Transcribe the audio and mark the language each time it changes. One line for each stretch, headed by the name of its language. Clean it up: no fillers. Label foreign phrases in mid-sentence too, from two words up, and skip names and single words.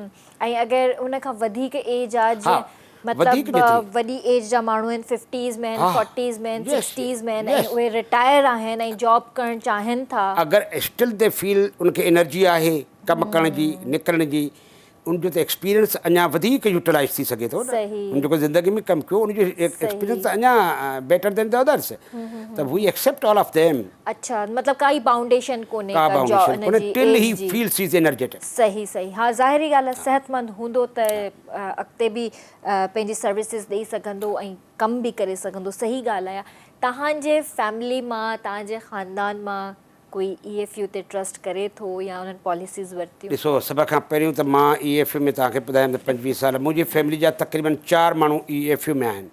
Sindhi: ऐं अगरि उनखां वधीक एज आहे, जीअं मतिलबु वॾी एज जा माण्हू आहिनि, 50s में आहिनि, 40s में आहिनि, 60s में आहिनि, ऐं उहे रिटायर आहिनि ऐं जॉब करणु चाहिनि था, अगरि
English: still they feel
Sindhi: उनखे एनर्जी आहे कमु करण जी, निकिरण जी, उनजो त एक्सपीरियंस अञा वधीक यूटिलाइज़ थी सघे थो न। उन जेको ज़िंदगी में कमु कयो उनजो एक्सपीरियंस अञा
English: better than the others,
Sindhi: त
English: we accept all of them.
Sindhi: अच्छा, मतिलबु काई बाउंडेशन कोन्हे
English: till he feels is energetic.
Sindhi: सही सही। हा, ज़ाहिरी ॻाल्हि आहे, सेहतमंद हूंदो त अॻिते बि पंहिंजी सर्विसिस ॾेई सघंदो ऐं कमु बि करे सघंदो। सही ॻाल्हि आहे। तव्हांजे फैमिली मां, तव्हांजे ख़ानदान मां कोई EFU ते ट्रस्ट करे थो या उन्हनि पॉलिसीज़ वरितियूं? ॾिसो, सभ खां पहिरियों त मां EFU में तव्हांखे ॿुधायां त 25 साल, मुंहिंजी फैमिली जा तक़रीबन 4 माण्हू EFU में आहिनि।